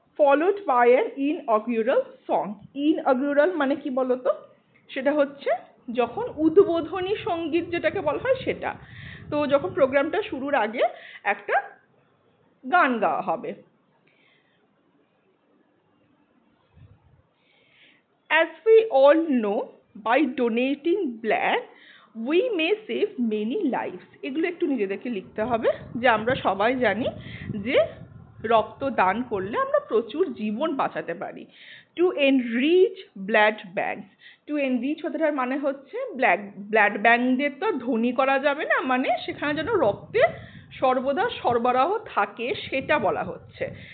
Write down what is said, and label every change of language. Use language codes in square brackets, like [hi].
[en] Followed by an inaugural song. [bn] ইনঅগুরাল মানে কি বলতো, সেটা হচ্ছে যখন উদ্বোধনী সঙ্গীত যেটাকে বলা হয় সেটা। তো যখন প্রোগ্রামটা শুরুর আগে একটা গান গাওয়া হবে। [en] As we all know, by donating blood we may save many lives। [bn] এগুলো একটু নিজেদেরকে লিখতে হবে, যে আমরা সবাই জানি যে রক্ত দান করলে আমরা প্রচুর জীবন বাঁচাতে পারি। [en] to enrich blood banks, [bn] two enrich কথাটার মানে হচ্ছে ব্লাড ব্যাংকদের তো ধনী করা যাবে না, মানে সেখানে যেন রক্তের সর্বদা সরবরাহ থাকে সেটা বলা হচ্ছে।